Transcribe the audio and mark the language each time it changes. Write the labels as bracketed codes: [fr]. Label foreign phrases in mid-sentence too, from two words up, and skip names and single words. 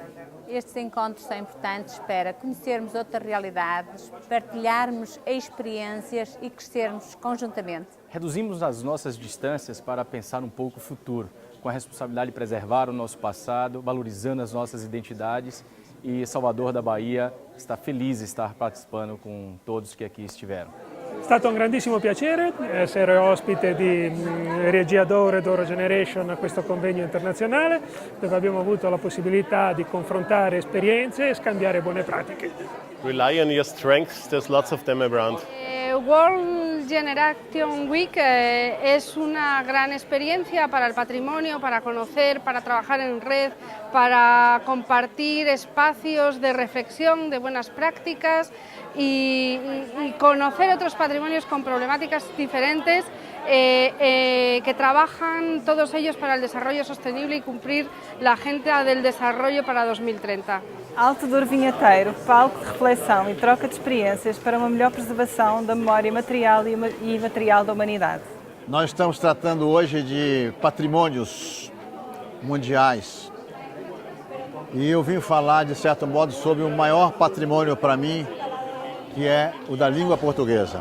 [pt] Estes encontros são importantes para conhecermos outras realidades, partilharmos experiências e crescermos conjuntamente. Reduzimos as nossas distâncias para pensar um pouco o futuro, com a responsabilidade de preservar o nosso passado, valorizando as nossas identidades, e Salvador da Bahia está feliz de estar participando com todos que aqui estiveram. [it] È stato un grandissimo piacere essere ospite di Regia Douro e Douro Generation a questo convegno internazionale dove abbiamo avuto la possibilità di confrontare esperienze e scambiare buone pratiche. [en] Rely on your strengths, there's lots of them around. [es] World Generation Week es una gran experiencia para el patrimonio, para conocer, para trabajar en red, para compartir espacios de reflexión, de buenas prácticas y conocer otros patrimonios con problemáticas diferentes que trabajan todos ellos para el desarrollo sostenible y cumplir la Agenda del Desarrollo para 2030. [pt] Alto Douro Vinheteiro, palco de reflexão e troca de experiências para uma melhor preservação da memória material e imaterial da humanidade. Nós estamos tratando hoje de patrimônios mundiais e eu vim falar, de certo modo, sobre o maior patrimônio para mim, que é o da língua portuguesa.